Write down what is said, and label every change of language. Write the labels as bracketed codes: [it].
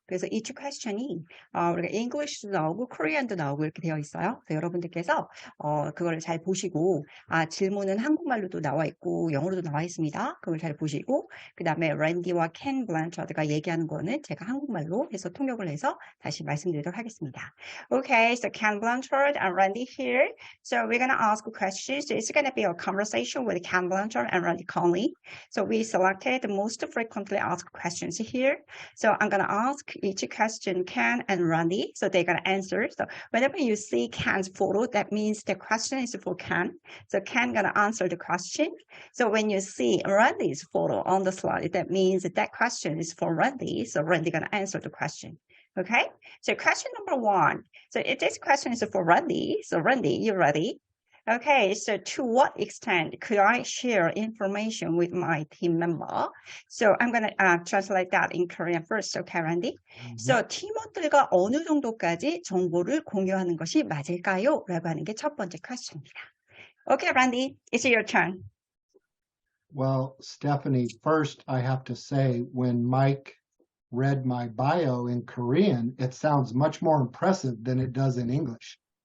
[ko] 그래서 [en] each question [ko] 이 우리가 English도 나오고 Korean도 나오고 이렇게 되어 있어요. 그래서 여러분들께서 그걸 잘 보시고 질문은 한국말로도 나와 있고 영어로도 나와 있습니다. 그걸 잘 보시고 그 다음에 랜디와 켄 블랜차드가 얘기하는 거는 제가 한국말로 해서 통역을 해서 다시 말씀드리도록 하겠습니다. [en] Okay, so Ken Blanchard and Randy here. So we're gonna ask questions. So it's gonna be a conversation with Ken Blanchard and Randy Conley. So we selected the most frequently asked questions here. So I'm gonna ask each question Ken and Randy. So they're gonna answer. So whenever you see Ken's photo, that means the question is for Ken. So Ken gonna answer the question. So when you see Randy's photo on the slide, that means that question is for Randy. So Randy gonna answer the question. Okay, so question number 1. So if this question is for Randy, so Randy, you ready? Okay, so to what extent could I share information with my team member? So I'm going to translate that in Korean first, okay, Randy? [ko] So 팀원들과 어느 정도까지 정보를 공유하는 것이 맞을까요? 라고 하는 게 첫 번째 퀘스천입니다. [en] Okay, Randy, it's your turn. Well, Stephanie, first I have to say, when Mike read my bio in Korean, it sounds much more impressive than it does in English.